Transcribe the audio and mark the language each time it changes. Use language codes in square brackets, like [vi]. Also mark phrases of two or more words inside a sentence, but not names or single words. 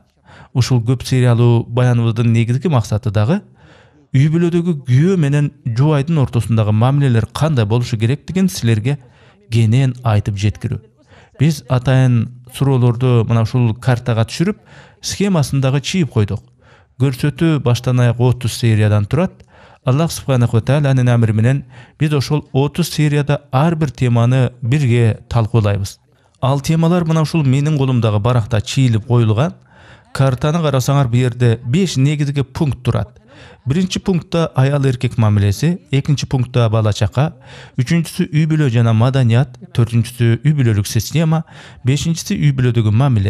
[ky] Ушул көп сериялуу баяныбыздын негизги максаты дагы үй бүлөдөгү күйөө менен жубайдын ортосундагы мамилелер кандай болушу керектигин силерге кенен айтып жеткирүү. Биз атайын суроолорду мына ушул картага түшүрүп, схемасындагы чийип койдук. Көрсөтүү баштан аяк 30 сериядан турат. Аллах [ar] سبحانه و [ky] тааlanын амри менен биз ошол 30 серияда ар бир теманы бирге талкуулайбыз. Ал темалар мына ушул менин колумдагы баракта чийилип коюлган. Картаны карасаңар, бу жерде 5 негизги пункт турат. Биринчи пунктта аял эркек мамилеси, экинчи пунктта бала чака, үчүнчүсү үй бүлө жана маданият, төртүнчүсү үй бүлөлүк система, бешинчиси үй бүлөдөгү мамиле.